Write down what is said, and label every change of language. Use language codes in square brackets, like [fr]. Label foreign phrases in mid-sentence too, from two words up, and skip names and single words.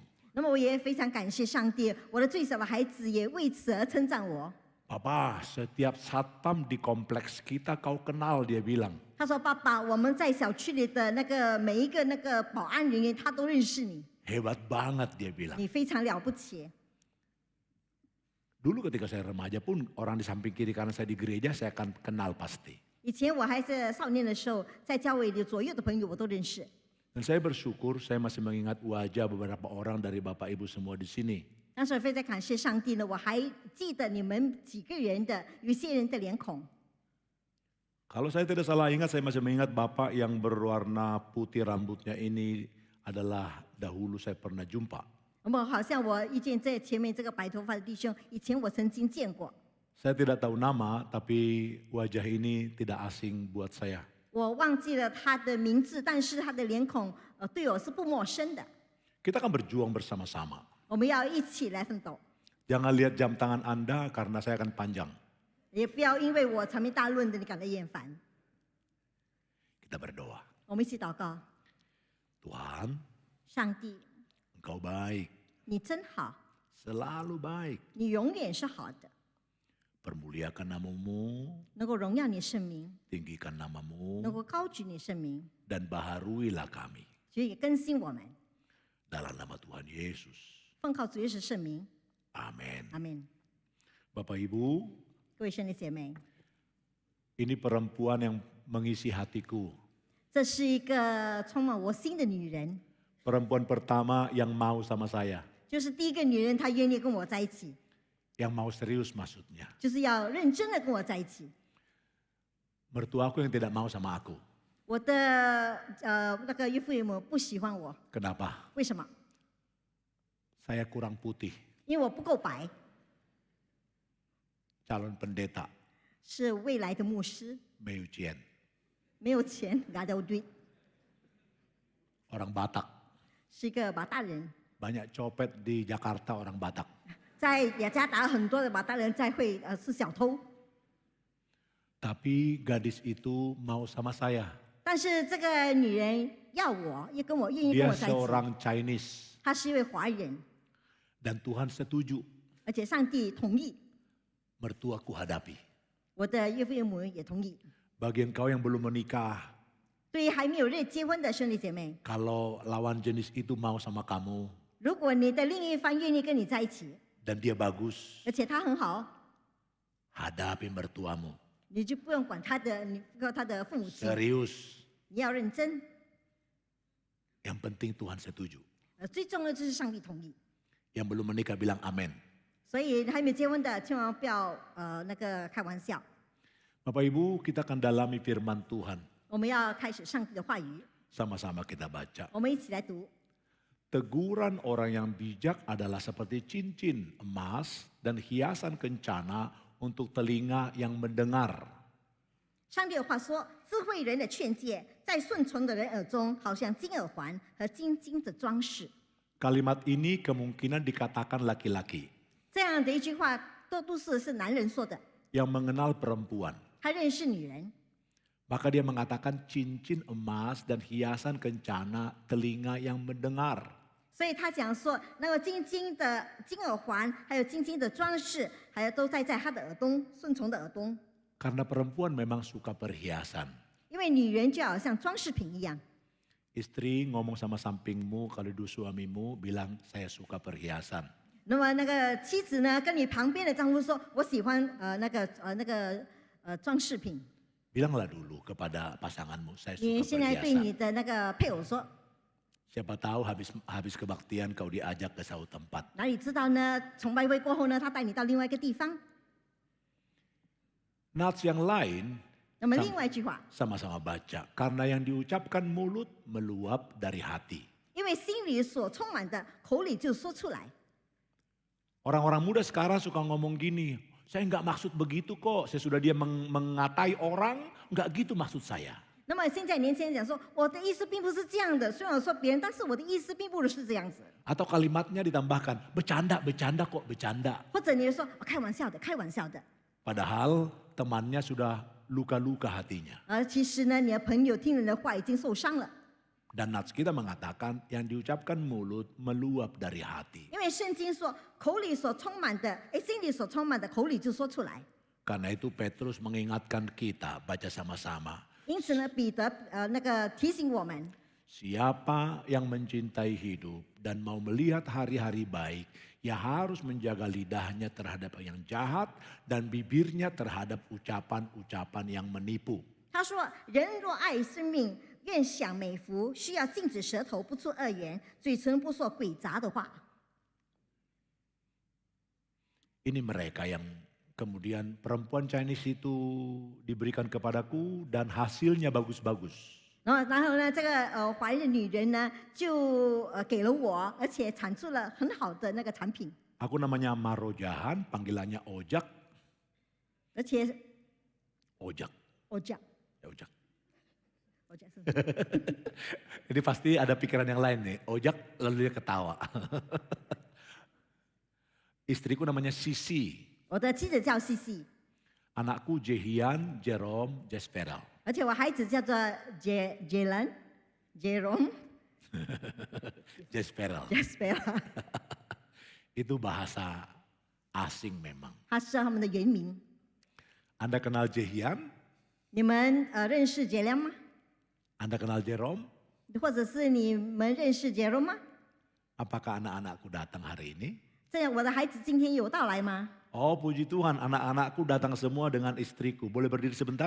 [zh] 那么我也非常感谢上帝，我的最小的孩子也为此而称赞我。 [id] Papa, setiap satpam di kompleks kita kau kenal, dia bilang. [zh] 他说：“爸爸，我们在小区里的那个每一个那个保安人员，他都认识你， [id] Hebat banget dia bilang. [zh] 你非常了不起。” [id] Dulu ketika saya remaja pun orang di samping kiri kanan saya di gereja saya akan kenal pasti. [zh] 以前我还是少年的时候，在教会里左右的朋友我都认识。 [id] Dan saya bersyukur saya masih mengingat wajah beberapa orang dari Bapak Ibu semua di sini. [zh] 当时非常感谢上帝呢，我还记得你们几个人的有些人的脸孔。 [id] Kalau saya tidak salah ingat, saya masih mengingat Bapak yang berwarna putih rambutnya ini adalah dahulu saya pernah jumpa. [zh] 好像我遇见在前面这个白头发的弟兄，以前我曾经见过。 [id] Saya tidak tahu nama, tapi wajah ini tidak asing buat saya. [zh] 我忘记了他的名字，但是他的脸孔对我是不陌生的。 [id] Kita akan berjuang bersama-sama. [zh] 我们要一起来奋斗， [id] Jangan lihat jam tangan Anda karena saya akan panjang. [zh] 也不要因为我长篇大论的你感到厌烦。 [id] Kita berdoa. [zh] 我们一起祷告， [id] Tuhan, [zh] 上帝， [id] Engkau baik, [zh] 你真好， [id] selalu baik. [zh] 你永远是好的， [id] Permuliakan namamu, [zh] 能够荣耀你圣名， [id] tinggikan namamu, [zh] 能够高举你圣名， [id] dan baharuilah kami. [zh] 所以也更新我们。 [id] Dalam nama Tuhan Yesus. [zh] 奉靠主耶稣圣名， [id] Amin. [zh] 阿门。 [id] Bapak Ibu, [zh] 各位兄弟姐妹， [id] ini perempuan yang mengisi hatiku. [zh] 这是一个充满我心的女人， [id] Perempuan pertama yang mau sama saya. [zh] 就是第一个女人，她愿意跟我在一起， [id] Yang mau serius maksudnya. [zh] 就是要认真的跟我在一起。 [id] Mertuaku yang tidak mau sama aku. [zh] 我的那个岳父岳母不喜欢我， [id] Kenapa? [zh] 为什么？ [id] Saya kurang putih. [zh] 因为我不够白， [id] Calon pendeta, [zh] 是未来的牧师， [id] Meyucian. [zh] 没有钱 ， [id] nggak ada duit， Orang Batak. [zh] 是一个马大人。 [id] Banyak copet di Jakarta orang Batak. [zh] 在雅加达很多的马大人在会是小偷， [id] Tapi gadis itu mau sama saya. [zh] 但是这个女人要我，也跟我愿意跟 [id] Dia [zh] 我在一起。 [id] seorang Chinese. [zh] 她是一位华人， [id] Dan Tuhan setuju. [zh] 而且上帝同意， [id] Mertuaku hadapi. [zh] 我的岳父岳母也同意。 [id] Bagi engkau yang belum menikah, [zh] 对于还没有结婚的兄弟姐妹， [id] kalau lawan jenis itu mau sama kamu [zh] 如果你的另一方愿意跟你在一起， [id] dan dia bagus, [zh] 而且他很好， [id] hadapi mertuamu. [zh] 你就不用管他的，你不管他的父母亲， [id] Serius. [zh] 你要认真。 [id] Yang penting Tuhan setuju. [zh] 最重要就是上帝同意。 [id] Yang belum menikah bilang amin. [zh] 所以还没结婚的，千万不要那个开玩笑。 [id] Bapak Ibu, kita akan dalami firman Tuhan. [zh] 我们要开始上帝的话语， [id] Sama-sama kita baca. [zh] 我们一起来读。 [id] Teguran orang yang bijak adalah seperti cincin emas dan hiasan kencana untuk telinga yang mendengar. [zh] 上帝的话说：“智慧人的劝诫，在顺从的人耳中，好像金耳环和金金的装饰。” [id] Kalimat ini kemungkinan dikatakan laki-laki [zh] 这样的一句话，都是男人说的。 [id] yang mengenal perempuan. [zh] 他认识女人， [id] Maka dia mengatakan cincin emas dan hiasan kencana telinga yang mendengar. [zh] 所以他讲说，那个金金的金耳环，还有金金的装饰，还有都在他的耳东，顺从的耳东。 [id] Karena perempuan memang suka perhiasan. [zh] 因为女人就好像装饰品一样。 [id] Istri ngomong sama sampingmu kalau du suamimu bilang saya suka perhiasan. [zh] 那么那个妻子呢，跟你旁边的丈夫说：“我喜欢那个装饰品。” [id] Bilanglah dulu kepada pasanganmu saya [zh] 你 [id] suka [zh] 现在对你 [id] perhiasan. [zh] 的那个配偶说， [id] Siapa tahu habis kebaktian kau diajak ke suatu tempat. [zh] 哪里知道呢？崇拜会过后呢，他带你到另外一个地方。 [id] Nats yang lain [zh] 那么另外一句话， [id] Sama-sama baca. Karena yang diucapkan mulut meluap dari hati. [zh] 因为心里所充满的，口里就说出来。 [id] Orang-orang muda sekarang suka ngomong gini, saya nggak maksud begitu kok. Sesudah dia mengatai orang, nggak gitu maksud saya. [zh] 那么现在年轻人讲说，我的意思并不是这样的，虽然我说别人，但是我的意思并不是这样子。 [id] Atau kalimatnya ditambahkan, bercanda, bercanda kok, bercanda. [zh] 或者你就说开玩笑的，开玩笑的。 [id] Padahal temannya sudah luka-luka hatinya. [zh] 而其实呢，你的朋友听人的话已经受伤了， [id] Dan Nats kita mengatakan yang diucapkan mulut meluap dari hati. [zh] 因为圣经说口里所充满的，心里所充满的，口里就说出来。 [id] Karena itu Petrus mengingatkan kita, baca sama-sama. [zh] 因此呢，彼得提醒我们， [id] Siapa yang mencintai hidup dan mau melihat hari-hari baik, ia harus menjaga lidahnya terhadap yang jahat dan bibirnya terhadap ucapan-ucapan yang menipu. [zh] 他说：“人若爱生命，愿享美福，需要禁止舌头不出恶言，嘴唇不说诡诈的话。” [id] Ini mereka yang kemudian perempuan Chinese itu diberikan kepadaku dan hasilnya bagus-bagus. [zh] 然后呢，这个怀孕的女人呢，就给了我，而且产出了很好的那个产品， [id] Aku namanya Marojahan, panggilannya Ojak. [zh] 而且 [id] Ojak, [zh] 我讲， [id] ya Ojak. [zh] 我讲是 [id] Ini pasti ada pikiran yang lain nih. Ojak lalu dia ketawa. Istriku namanya Sisi. [zh] 我的妻子叫西西， [id] Anakku Jehian, Jerome, Jesperal. [zh] 而且我孩子叫做杰荣 [id] Jesperal. [zh] Jasper， [id] Itu bahasa asing memang. [zh] 他是他们的原名。 [id] Anda kenal Jehian? [zh] 你们认识杰良吗？ [id] Anda kenal Jerome? [zh] 或者是你们认识杰荣吗？ [id] Apakah anak-anakku datang hari ini? [zh] 这样我的孩子今天有到来吗？ [id] Oh puji Tuhan, anak-anakku datang semua dengan istriku. Boleh berdiri sebentar?